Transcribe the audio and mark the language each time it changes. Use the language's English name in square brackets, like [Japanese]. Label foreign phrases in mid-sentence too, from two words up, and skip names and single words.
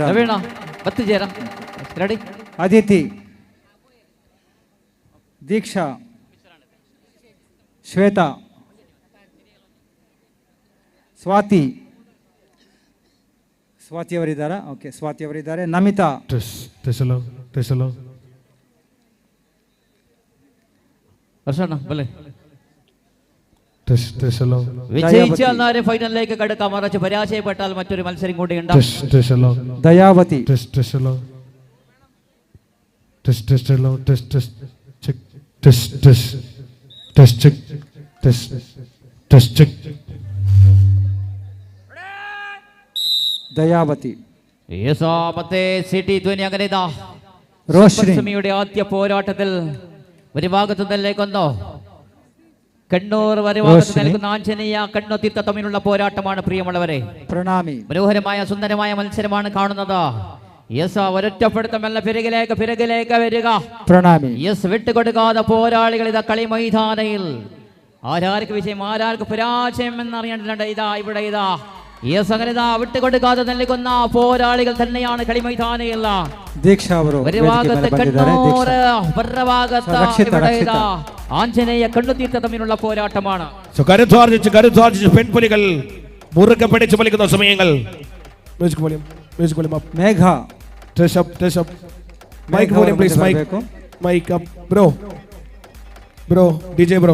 [Tulu] ಬತ್ತಿಜೇರ ರೆಡಿ. [Kannada] ಅದಿತಿ, ದೀಕ್ಷಾ, ಶ್ವೇತಾ, ಸ್ವಾತಿ ಅವರಿದ್ದಾರಾ? ಓಕೆ, ಸ್ವಾತಿ ಅವರಿದ್ದಾರೆ. ನಮಿತಾ, [Malayalam] വിജയിച്ചാൽ ഫൈനലിലേക്ക് കടക്കാം. മറിച്ച് പരാജയപ്പെട്ടാൽ മറ്റൊരു മത്സരം കൂടി ഉണ്ട്. ദയാവതി ദയാവതി [Kannada] ಮತ್ತೆ ಸಿಟಿ ಧ್ವನಿ [Malayalam] അങ്ങനെ ഇതാ ರೋಶ್ನಿയുടെ ആദ്യ പോരാട്ടത്തിൽ ഒരു ഭാഗത്തു നിന്നേക്കൊന്നോ കണ്ണൂർ വരവാകത്ത് നിൽക്കുന്ന ആഞ്ജനേയ കണ്ണൂർ തീർത്ഥ തമ്മിലുള്ള പോരാട്ടമാണ് പ്രിയമുള്ളവരെ. പ്രണാമി. മനോഹരമായ സുന്ദരമായ മത്സരമാണ് കാണുന്നത്. യെസ് ഒരൊറ്റപ്പെടുത്തമല്ല പിറകിലേക്ക് വരിക. പ്രണാമി. യെസ് വിട്ടുകൊടുക്കാതെ പോരാളികൾ ഇതാ കളി മൈതാനയിൽ. ആരാർക്ക് വിജയം ആരാർക്ക് പരാജയം എന്നറിയേണ്ടതുണ്ട്. ഇതാ ഇവിടെ ഇതാ യെസ് അങ്ങനെ ഇതാ വിട്ടുകൊടുക്കാതെ നൽകുന്ന പോരാളികൾ തന്നെയാണ് കളി മൈതാനയിൽ. [Kannada] ದೀಕ್ಷಾ ಅವರು [Malayalam] ഒരു ഭാഗത്ത് കണ്ണൂർ മറുഭാഗത്ത് ഇവിടെ ഇതാ ആഞ്ജനേയ കണ്ണുതീർത്ത തമ്മിലുള്ള പോരാട്ടമാണ്. കരുത്താർജിച്ച് പെൺപുലികൾ മുറുകെ പിടിച്ചു വലിക്കുന്ന സമയങ്ങൾ. മേഘ [English] Mic volume please. Mic up bro DJ bro.